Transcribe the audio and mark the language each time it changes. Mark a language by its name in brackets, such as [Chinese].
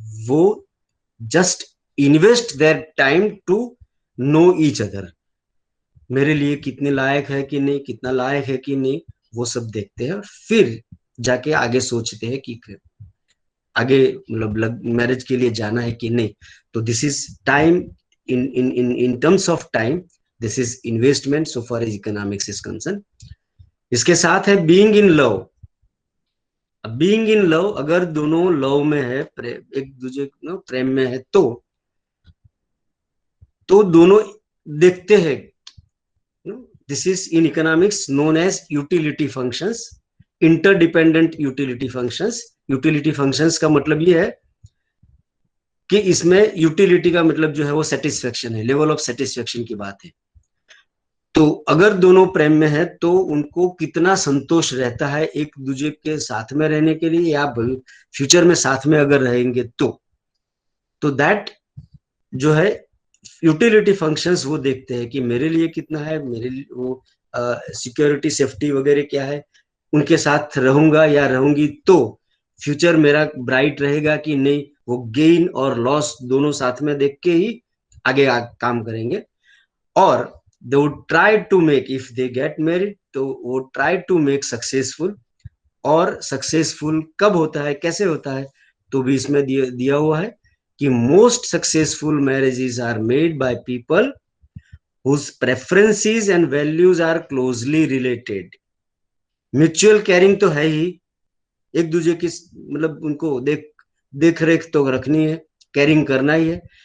[English] वो just invest their time to know each other. [Hindi] मेरे लिए कितने लायक है कि नहीं, कितना लायक है कि नहीं, वो सब देखते हैं. फिर जाके आगे सोचते हैं कि आगे मतलब मैरिज के लिए जाना है कि नहीं. [English] तो this is time, in terms of time, this is investment so far as economics is concerned. [Hindi] इसके साथ है [English] being in love. Being in love, [Hindi] अगर दोनों लव में है, एक दूसरे प्रेम में है, तो दोनों देखते हैं. [English] This is in economics known as utility functions, interdependent utility functions. [Hindi] Utility functions का मतलब ये है कि इसमें यूटिलिटी का मतलब जो है वो सेटिस्फेक्शन है, लेवल ऑफ सेटिस्फेक्शन की बात है. तो अगर दोनों प्रेम में है तो उनको कितना संतोष रहता है एक दूसरे के साथ में रहने के लिए, या फ्यूचर में साथ में अगर रहेंगे तो दैट जो है यूटिलिटी फंक्शंस वो देखते हैं कि मेरे लिए कितना है, मेरे लिए वो सिक्योरिटी सेफ्टी वगैरह क्या है, उनके साथ रहूंगा या रहूंगी तो फ्यूचर मेरा ब्राइट रहेगा कि नहीं. वो गेन और लॉस दोनों साथ में देख के ही आगे काम करेंगे. [English] और they would try to make, if they get married, तो वो try to make successful. [Hindi] और सक्सेसफुल कब होता है, कैसे होता है, तो भी इसमें दिया हुआ है कि [English] Most successful marriages are made by people whose preferences and values are closely related. [Hindi] Mutual caring तो है ही, एक दूसरे की मतलब उनको देख रेख तो रखनी है, केयरिंग करना ही है.